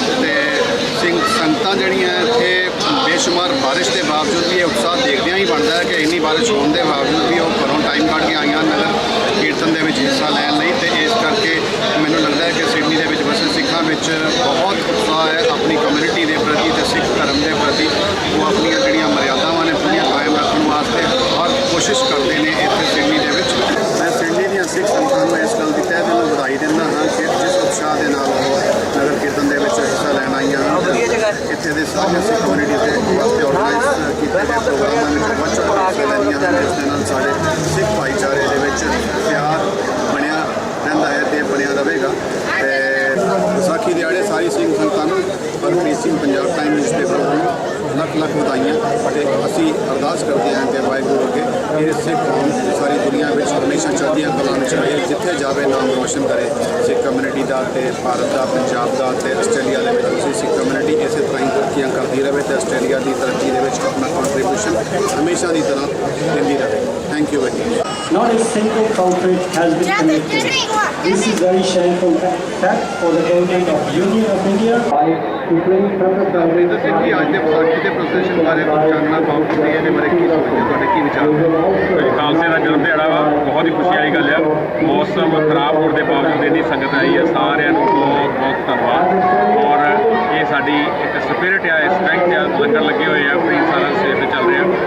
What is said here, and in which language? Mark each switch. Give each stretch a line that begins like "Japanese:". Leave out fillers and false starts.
Punjabi: तो संगतां जिहड़ियां इत्थे बेशुमार बारिश के बावजूद भी ये उत्साह देखदियां ही बनता है कि इन्नी बारिश होने के बावजूद भी वो घरों टाइम कढ़ के आईयां नगर कीर्तन के हिस्सा लैन लई। ते इस करके मैनूं लगता है कि सिडनी के बसे सिखां बहुत उत्साह है अपनी कम्यूनिटी के ਸਿੱਖ ਧਰਮ ਦੇ ਪ੍ਰਤੀ ਉਹ ਆਪਣੀਆਂ ਜਿਹੜੀਆਂ ਮਰਿਆਦਾਵਾਂ ਨੇ ਪੂਰੀਆਂ ਕਾਇਮ ਰੱਖਣ ਵਾਸਤੇ ਹਰ ਕੋਸ਼ਿਸ਼ ਕਰਦੇ ਨੇ ਇੱਥੇ ਸਿਡਨੀ ਦੇ ਵਿੱਚ। ਮੈਂ ਸਿਡਨੀ ਦੀਆਂ ਸਿੱਖ ਸੰਗਤਾਂ ਨੂੰ ਇਸ ਗੱਲ ਦੀ ਤਹਿ ਦਿਲੋਂ ਵਧਾਈ ਦਿੰਦਾ ਹਾਂ ਕਿ ਜਿਸ ਉਤਸ਼ਾਹ ਦੇ ਨਾਲ ਉਹ ਨਗਰ ਕੀਰਤਨ ਦੇ ਵਿੱਚ ਹਿੱਸਾ ਲੈਣ ਆਈਆਂ ਹਨ। ਇੱਥੇ ਦੇ ਸਾਰੀਆਂ ਸਿੱਖ ਕਮਿਊਨਿਟੀ ਦੇ ਵਾਸਤੇ ਆਰਗੇਨਾਈਜ਼ ਕੀਤੇ ਗਏ ਪ੍ਰੋਗਰਾਮਾਂ ਵਿੱਚ ਵੱਧ ਚੜ੍ਹ ਕੇ ਹਿੱਸਾ ਲੈਂਦੀਆਂ ਹਨ, ਜਿਸ ਦੇ ਨਾਲ ਸਾਡੇ ਸਿੱਖ ਭਾਈਚਾਰੇ ਦੇ ਵਿੱਚ ਪਿਆਰ ਬਣਿਆ ਰਹਿੰਦਾ ਹੈ ਤੇ ਬਣਿਆ ਰਹੇਗਾ। ਤੇ ਵਿਸਾਖੀ ਦਿਹਾੜੇ ਸਾਰੀ ਸਿੰਘ ਸੰਗਤਾਂ ਨੂੰ ਹਰਪ੍ਰੀਤ ਸਿੰਘ ਪੰਜਾਬ ਟਾਈਮ ਨਿਊਜ਼ਪੇਪਰ ਵੱਲੋਂ ਲੱਖ ਲੱਖ ਵਧਾਈਆਂ ਤੇ ਅਸੀਂ ਅਰਦਾਸ ਕਰਦੇ ਹਾਂ ਕਿ ਵਾਹਿਗੁਰੂ ਅੱਗੇ ਇਹ ਸਿੱਖ ਕੌਮ ਸਾਰੀ ਦੁਨੀਆ ਵਿੱਚ ਹਮੇਸ਼ਾ ਚੜ੍ਹਦੀਆਂ ਕਲਾਂ ਵਿੱਚ ਰਹੇ, ਜਿੱਥੇ ਜਾਵੇ ਨਾਮ ਰੋਸ਼ਨ ਕਰੇ ਸਿੱਖ ਕਮਿਊਨਿਟੀ ਦਾ ਤੇ ਭਾਰਤ ਦਾ, ਪੰਜਾਬ ਦਾ ਤੇ ਆਸਟ੍ਰੇਲੀਆ ਦੇ ਵਿੱਚ ਤੁਸੀਂ ਸਿੱਖ ਕਮਿਊਨਿਟੀ ਇਸੇ ਤਰ੍ਹਾਂ ਹੀ ਤਰੱਕੀਆਂ ਕਰਦੀ ਰਹੇ ਤੇ ਆਸਟ੍ਰੇਲੀਆ ਦੀ ਤਰੱਕੀ ਦੇ ਵਿੱਚ ਆਪਣਾ ਕੰਟਰੀਬਿਊਸ਼ਨ ਹਮੇਸ਼ਾ ਦੀ ਤਰ੍ਹਾਂ ਦਿੰਦੀ ਰਹੇ।
English: Thank you very much. Not a single culprit has been convicted. This is very shameful fact for the government of Union of India.
Punjabi: Amarinder Singh ji, ਅੱਜ ਦੇ ਵਿਸਾਖੀ ਦੇ ਪ੍ਰੋਸੈਸ਼ਨ ਬਾਰੇ ਚਾਨਣਾ ਪਾਓ ਕਿ ਇਹਦੇ ਬਾਰੇ ਕੀ ਸੋਚਦੇ, ਤੁਹਾਡੇ ਕੀ ਵਿਚਾਰ? ਖਾਲਸੇ ਦਾ ਜਨਮ ਦਿਹਾੜਾ ਵਾ, ਬਹੁਤ ਹੀ ਖੁਸ਼ੀ ਵਾਲੀ ਗੱਲ ਆ। ਮੌਸਮ ਖਰਾਬ ਹੋਣ ਦੇ ਬਾਵਜੂਦ ਇੰਨੀ ਸੰਗਤ ਆਈ ਹੈ, ਸਾਰਿਆਂ ਨੂੰ ਬਹੁਤ ਬਹੁਤ ਧੰਨਵਾਦ। ਔਰ ਇਹ ਸਾਡੀ ਇੱਕ ਸਪਿਰਿਟ ਆ, ਸਟਰੈਂਥ ਆ, ਲੰਗਰ ਲੱਗੇ ਹੋਏ ਆ, ਕਈ ਸਾਲਾਂ ਸਵੇਰ ਤੇ ਚੱਲ ਰਿਹਾ।